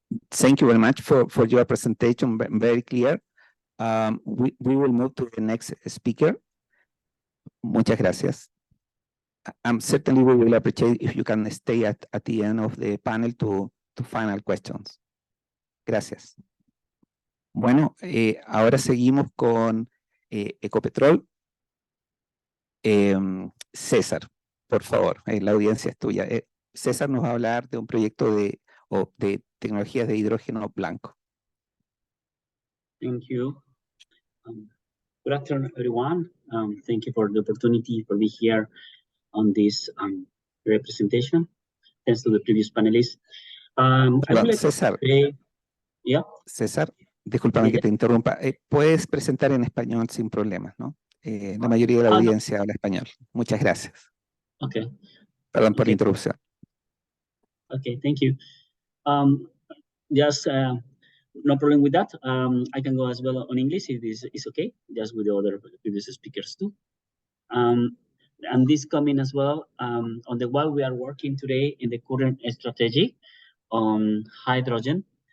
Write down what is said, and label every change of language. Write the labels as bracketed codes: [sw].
[en] Thank you very much for your presentation, very clear. We will move to the next speaker. [es] Muchas gracias. [en] Certainly we will appreciate if you can stay at the end of the panel to final questions. [es] Gracias. Bueno, ahora seguimos con Ecopetrol. César, por favor, la audiencia es tuya. César nos va a hablar de un proyecto de tecnologías de hidrógeno blanco. [en] Thank you. Good afternoon, everyone. Thank you for the opportunity for being here on this representation. Thanks to the previous panelists. [es] César, César, discúlpame que te interrumpa. Puedes presentar en español sin problemas, ¿no? La mayoría de la audiencia habla español. Muchas gracias. [en] Okay. [es] Perdón por la interrupción. [en] Okay, thank you. Just no problem with that. I can go as well on English if this is okay, just with the other previous speakers too. And this coming as well on the while we are working today in the current strategy on hydrogen.